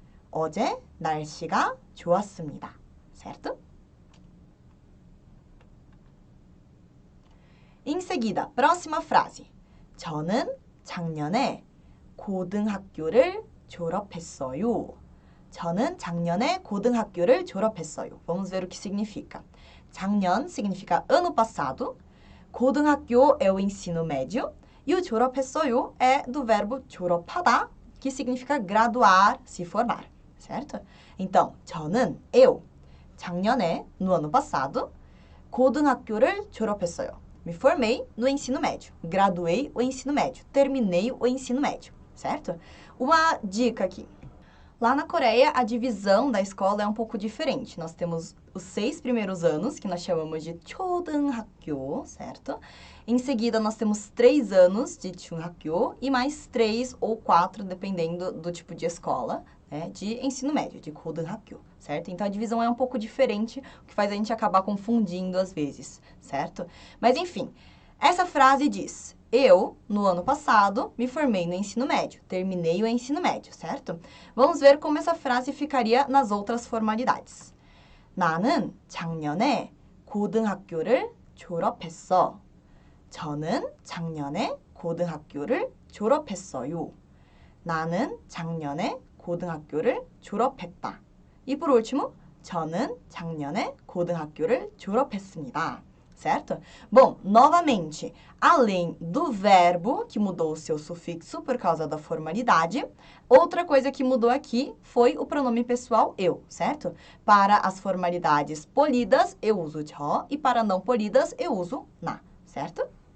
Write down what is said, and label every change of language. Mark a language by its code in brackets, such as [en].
[ko] 어제 날씨가 좋았습니다. [pt] certo? Em seguida, próxima frase. [ko] 저는 작년에 고등학교를 졸업했어요. 저는 작년에 고등학교를 졸업했어요. [pt] Vamos ver o que significa. 작년 significa ano passado. 고등학교 é o ensino médio. E o 졸업했어요 é do verbo 졸업하다, que significa graduar, se formar, certo? Então, 저는, eu, 작년에, no ano passado, [ko] 고등학교를 졸업했어요. [pt] Me formei no ensino médio, graduei o ensino médio, terminei o ensino médio, certo? Uma dica aqui. Lá na Coreia, a divisão da escola é um pouco diferente. Nós temos os 6 primeiros anos, que nós chamamos de 초등학교, certo? Em seguida, nós temos 3 anos de 중학교 e mais 3 ou 4, dependendo do tipo de escola, né, de ensino médio, de 고등학교, certo? Então, a divisão é um pouco diferente, o que faz a gente acabar confundindo às vezes, certo? Mas, enfim, essa frase diz... Eu, no ano passado, me formei no ensino médio, terminei o ensino médio, certo? Vamos ver como essa frase ficaria nas outras formalidades. [ko] 나는 작년에 고등학교를 졸업했어. 저는 작년에 고등학교를 졸업했어요. 나는 작년에 고등학교를 졸업했다. [pt] E por último, [ko] 저는 작년에 고등학교를 졸업했습니다. [pt] Certo? Bom, novamente, além do verbo, que mudou o seu sufixo por causa da formalidade, outra coisa que mudou aqui foi o pronome pessoal eu, certo? Para as formalidades polidas, eu uso 저, e para não polidas, eu uso 나, certo?